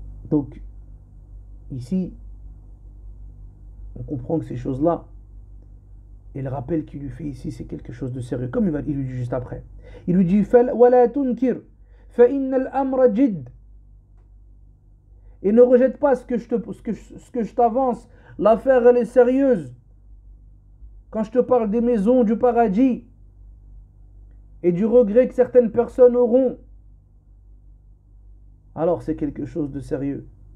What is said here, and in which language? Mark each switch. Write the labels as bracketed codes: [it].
[fr] Donc ici on comprend que ces choses-là, et le rappel qu'il lui fait ici, c'est quelque chose de sérieux, comme il lui dit juste après. Il lui dit [ar] وَلَا تُنْكِرْ فَإِنَّ الْأَمْرَ جِدٌّ. [fr] Et ne rejette pas ce que je t'avance. L'affaire elle est sérieuse. Quand je te parle des maisons du paradis et du regret que certaines personnes auront, alors c'est quelque chose de sérieux.